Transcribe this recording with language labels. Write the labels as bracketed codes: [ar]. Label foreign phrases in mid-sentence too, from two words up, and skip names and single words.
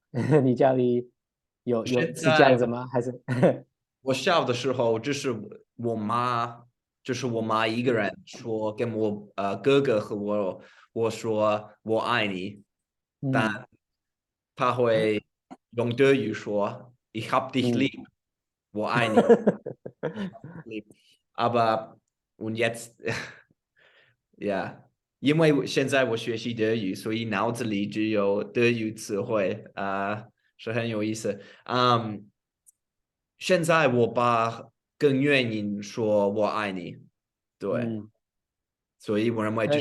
[zh] 你家里是这样现在子吗？还是我小的时候，我妈，就是我妈一个人说跟我哥哥和我说我爱你，但嗯她会用德语说 [de] Ich hab dich 嗯 lieb， [zh] 我爱你 [de] ，Ich hab dich lieb。Aber und jetzt ja， [zh] 因为现在我学习德语，所以脑子里只有德语词汇是很有意思。现在我爸更愿意说我爱你，对，嗯，所以我认为这